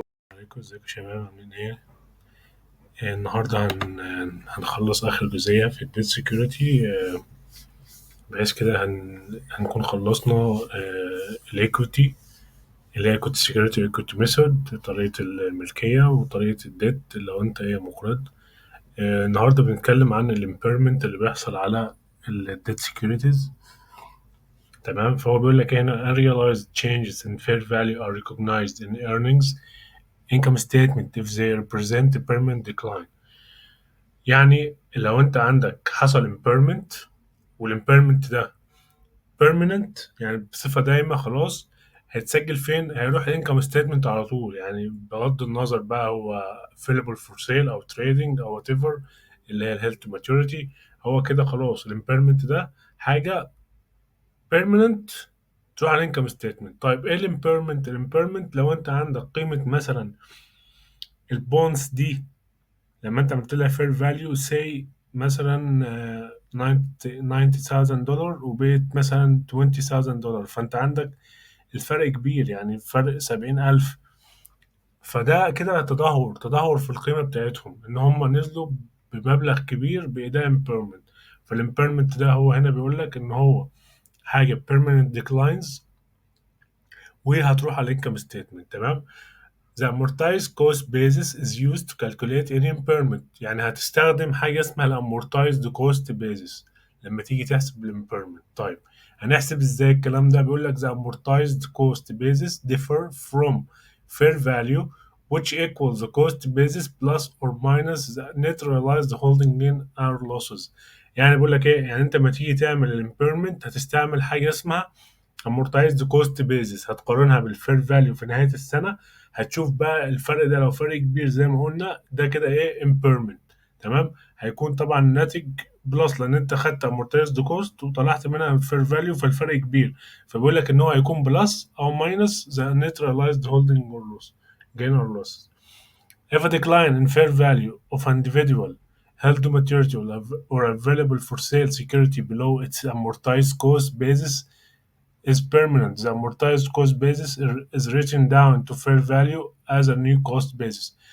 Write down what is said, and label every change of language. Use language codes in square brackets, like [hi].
[ar] ازيكم يا شباب عاملين ايه؟ النهارده هنخلص آخر جزئية في الديت سيكيورتي، بحيث كده هنكون خلصنا الإيكويتي اللي هي كنت سيكيورتي إيكويتي ميثود، طريقة الملكية وطريقة الديت لو أنت مقرض. النهارده بنتكلم عن الامبيرمنت اللي بيحصل على الديت سيكيورتيز. تمام، فهو بيقول لك هنا [en] unrealized changes in fair value are recognized in earnings income statement if they represent a permanent decline. [ar] يعني لو انت عندك حصل impairment والimpairment ده permanent، يعني بصفة دايمة، خلاص هيتسجل فين؟ هيروح الانكم ستيتمنت على طول، يعني بغض النظر بقى هو available for sale او trading او whatever اللي هي الهيلث ماتوريتي. هو كده خلاص الامبيرمنت ده حاجة permanent تروح على الانكم ستيتمنت. طيب ايه الامبيرمنت؟ الامبيرمنت لو انت عندك قيمة مثلا البونز دي لما انت عملت لها فير فاليو سي مثلا $90,000 وبقت مثلا $20,000، فانت عندك الفرق كبير، يعني فرق 70,000. فده كده تدهور في القيمة بتاعتهم، ان هم نزلوا بمبلغ كبير بإيداع impairment. فالimpairment ده هو هنا بيقول لك ان هو حاجة permanent declines وهتروح على الانكم ستيتمنت. تمام. [en] The amortized cost basis is used to calculate any impairment. [ar] يعني هتستخدم حاجة اسمها ال amortized cost basis لما تيجي تحسب ال impairment. طيب هنحسب ازاي الكلام ده؟ بيقول لك [en] the amortized cost basis differ from fair value which equals the cost basis plus or minus the net realized holding gain or losses. [ar] يعني بيقول لك ايه؟ يعني انت لما تيجي تعمل ال impairment هتستعمل حاجة اسمها amortized cost basis، هتقارنها بالفير فاليو في نهاية السنة. هتشوف بقى الفرق ده، لو فرق كبير زي ما قلنا ده كده impairment. تمام. هيكون طبعا الناتج بلس، لان انت خدت amortized cost وطلعت منها الفير فاليو، فالفرق كبير، فبيقول لك ان هو هيكون بلس او ماينس [en] the net realized holding or loss [ar] gain or loss. [en] If a decline in fair value of individual held to maturity or available for sale security below its amortized cost basis is permanent, the amortized cost basis is written down to fair value as a new cost basis.